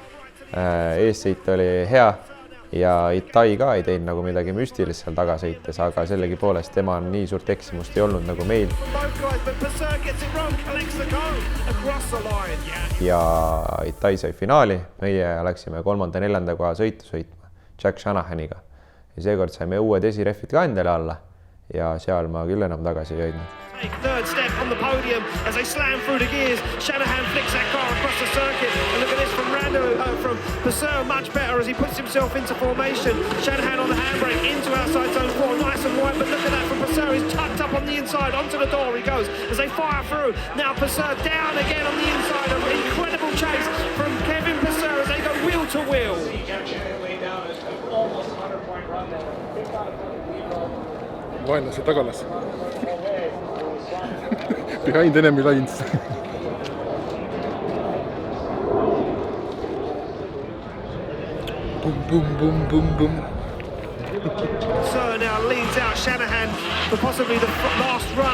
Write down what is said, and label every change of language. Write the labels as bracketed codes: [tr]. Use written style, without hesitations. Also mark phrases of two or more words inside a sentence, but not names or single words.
[et] Eessõit oli hea ja Itai ka ei teinud nagu midagi müstilist seal tagasõites, aga sellegipoolest tema on nii suurt eksimust ei olnud nagu meil. Ja Itai sai finaali, meie läksime 3. ja 4. koha sõitu sõitma Jack Shanahaniga. Ja seekord saime uued esirehvid ka endale alla ja seal ma küll enam tagasi ei hoidnud. [en] Third step on the podium as they slam through the gears. Shanahan flicks that car across the circuit. And look at this from Vasseur, much better as he puts himself into formation. Shanahan on the handbrake into outside zone 4, nice and wide, but look at that from Vasseur. He's tucked up on the inside, onto the door he goes as they fire through. Now Vasseur down again on the inside. An incredible chase from Kevin Vasseur as they go wheel to wheel. [et] Vaenlase tagalas. [en] Behind enemy lines. Boom, boom, boom, boom, boom. So now leads out Shanahan for possibly the last run.